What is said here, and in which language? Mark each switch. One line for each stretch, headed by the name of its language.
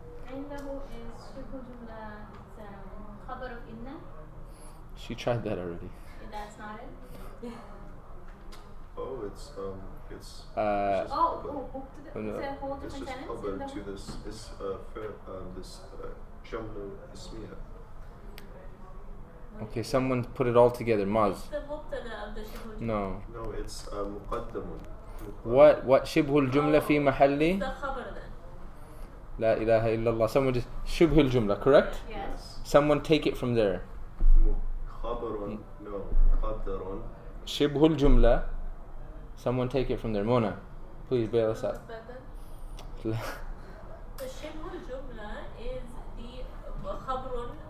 Arabic: عنده is شبه جملة.
English: It's خبر of إن. She tried that already. That's not it. Oh, it's it's a whole different sentence. It's to this Jamlu Ismiya. Okay, someone put it all together. Maz. No. No, it's مقدم.
Arabic: What شبه الجملة في محل خبر then. لا إله إلا الله.
English: Someone just شبه الجملة, correct? Yes. Someone take it from there.
Arabic: خبر no مقدر. شبه الجملة.
English: Someone take it from there. Mona, please bail us out. The شبه الجملة is the خبر.